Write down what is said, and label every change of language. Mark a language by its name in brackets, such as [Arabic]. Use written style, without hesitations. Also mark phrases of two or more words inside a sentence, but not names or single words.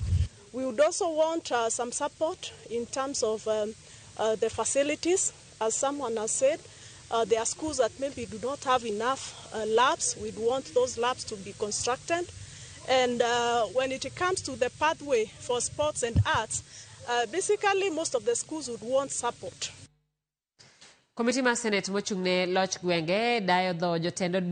[English] We would also want some support in terms of the facilities. As someone has said, there are schools that maybe do not have enough labs. We'd want those labs to be constructed. And when it comes to the pathway for sports and arts, basically most of the schools would want support. [Luo (Kenya and Tanzania)] Komiti mar Senate mochung'ne loch gwenge dayo dho jotend